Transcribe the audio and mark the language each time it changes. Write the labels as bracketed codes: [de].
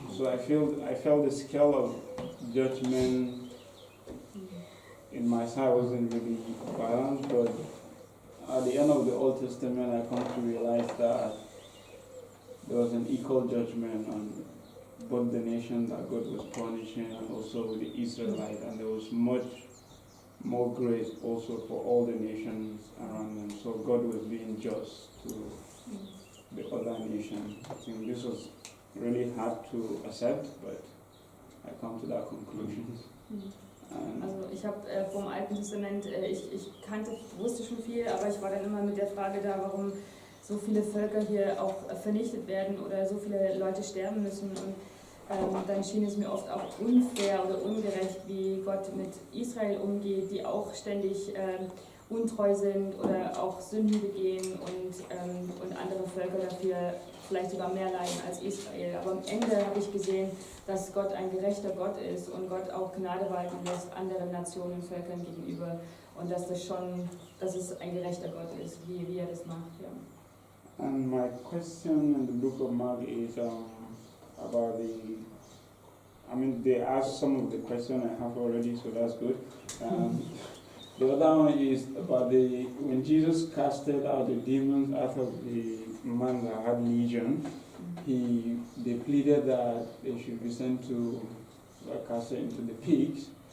[en] So I felt the scale of judgment in my side wasn't really balanced, but at the end of the Old Testament, I come to realize that there was an equal judgment on both the nation that God was punishing and also the Israelites, and there was much more grace also for all the nations around them. So God was being just to the other nations. I think this was really hard to accept, but I come to that conclusion. [de] Also ich habe vom Alten Testament, wusste schon viel, aber ich war dann immer mit der Frage da, warum so viele Völker hier auch vernichtet werden oder so viele Leute sterben müssen. Und dann schien es mir oft auch unfair oder ungerecht, wie Gott mit Israel umgeht, die auch ständig untreu sind oder auch Sünden begehen und andere Völker dafür vielleicht sogar mehr leiden als Israel. Aber am Ende habe ich gesehen, dass Gott ein gerechter Gott ist und Gott auch Gnade walten lässt anderen Nationen und Völkern gegenüber und dass es ein gerechter Gott ist, wie er das macht. Ja. [en] And my question in the book of Mark is about they asked some of the questions I have already, so that's good. The other one is about when Jesus casted out the demons out of the man that had legion, they pleaded that they should be sent to cast it into the pigs.